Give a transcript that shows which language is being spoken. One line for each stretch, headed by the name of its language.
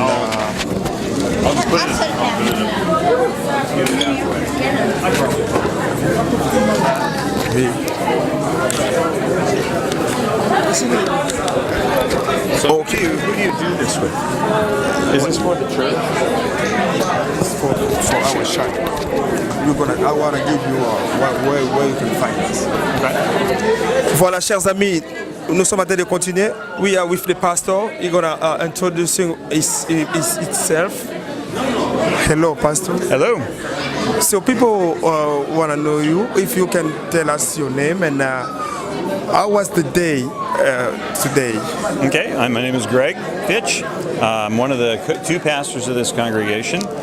English: I'll just put it So who do you do this with? Is this for the church? it's for our church. I want to give you where you can find us.
French: Voilà, chers amis, nous sommes en train de continuer.
English: We are with the pastor. He's gonna introduce himself. Hello, pastor. Hello. So people want to know you. If you can tell us your name and how was the day today? Okay, my name is Greg Fitch. I'm one of the two pastors of this congregation.